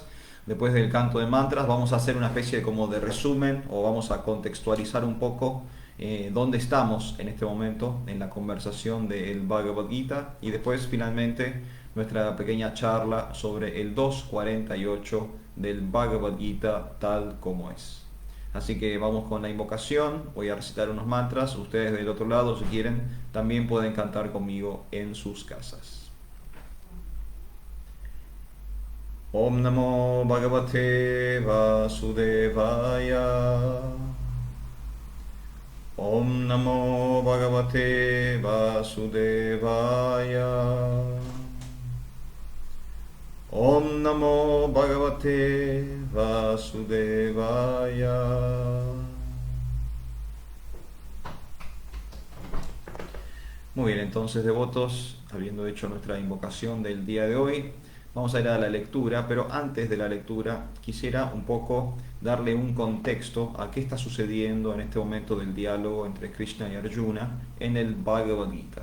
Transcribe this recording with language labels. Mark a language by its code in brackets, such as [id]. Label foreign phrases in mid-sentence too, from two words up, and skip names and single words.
[es] Después del canto de mantras, vamos a hacer una especie como de resumen o vamos a contextualizar un poco dónde estamos en este momento en la conversación del Bhagavad Gita y después finalmente nuestra pequeña charla sobre el 2.48 del Bhagavad Gita tal como es. Así que vamos con la invocación, voy a recitar unos mantras, ustedes del otro lado si quieren también pueden cantar conmigo en sus casas. [sa] ॐ नमो भगवते वासुदेवाय. ॐ नमो भगवते वासुदेवाय. ॐ नमो भगवते वासुदेवाय. [es] Muy bien, entonces devotos, habiendo hecho nuestra invocación del día de hoy, vamos a ir a la lectura, pero antes de la lectura quisiera un poco darle un contexto a qué está sucediendo en este momento del diálogo entre Krishna y Arjuna en el Bhagavad Gita.